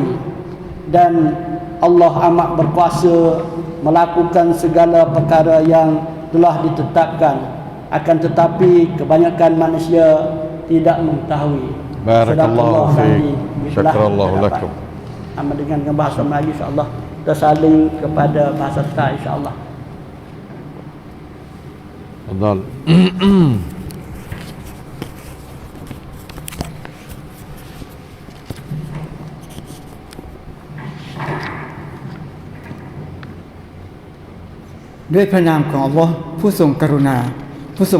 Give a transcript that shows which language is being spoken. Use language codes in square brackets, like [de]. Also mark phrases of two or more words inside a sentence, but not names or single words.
[ms] Dan Allah amat berkuasa melakukan segala perkara yang telah ditetapkan, akan tetapi kebanyakan manusia tidak mengetahui. [ar] بارك الله فيك. شكر الله لكم. [ms] Amat dengan bahasa Melayu, [ar] إن شاء الله [ms] kita saling kepada bahasa kita, [ar] إن شاء الله. Tafadhal. [th] ด้วยพระนามของอัลลอฮ์ผู้ทรงกรุณาผู้ทรง